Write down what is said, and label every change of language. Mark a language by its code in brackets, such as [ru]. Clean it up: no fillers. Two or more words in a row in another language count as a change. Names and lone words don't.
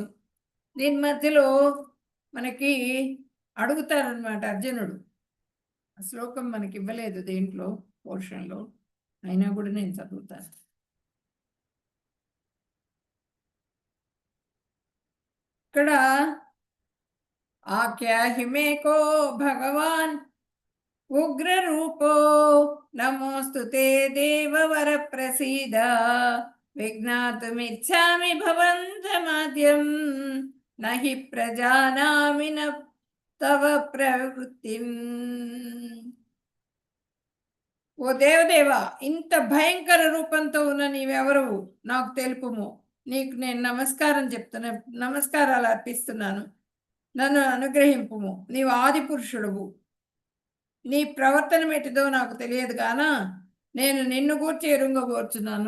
[te] దీని మధ్యలో మనకి అడుగుతారనమాట అర్జునుడు. ఆ శ్లోకం మనకి ఇవ్వలేదు దేంట్లో పోర్షన్లో, అయినా కూడా నేను చదువుతాను. [sa] ఇక్కడ आख्याहि मे को भगवान् उग्ररूपो नमोऽस्तु ते देववर प्रसीद विज्ञातुमिच्छामि भवन्तमाद्यं न हि प्रजानामि न तव प्रवृत्तिम्. [te] ఓ దేవదేవా, ఇంత భయంకర రూపంతో ఉన్న నీవెవరు నాకు తెలుపుము. నీకు నేను నమస్కారాలు అర్పిస్తున్నాను. నన్ను అనుగ్రహింపుము. నీవు ఆది పురుషుడువు. నీ ప్రవర్తన మెట్టిదో నాకు తెలియదు గానా నేను నిన్ను గూర్చి ఎరుంగబోర్చున్నాను.